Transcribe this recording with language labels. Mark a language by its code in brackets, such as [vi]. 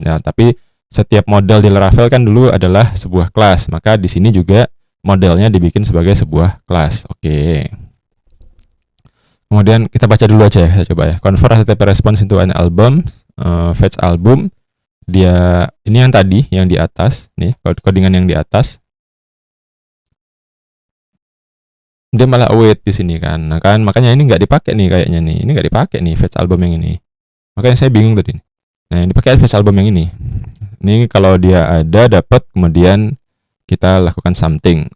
[id] Nah, tapi setiap model di Laravel kan dulu adalah sebuah kelas. Maka di sini juga modelnya dibikin sebagai sebuah kelas. Oke. Kemudian kita baca dulu aja ya, kita coba ya. [en] Convert HTTP response into an album, fetch album. [id] Dia ini yang tadi, yang di atas, nih codingan yang di atas. Dia malah await di sini kan. Nah kan makanya ini nggak dipakai nih kayaknya nih. Ini nggak dipakai nih fetch album yang ini. Makanya saya bingung tadi. Nah, yang dipakai fetch album yang ini. Ini kalau dia ada dapat, kemudian kita lakukan something.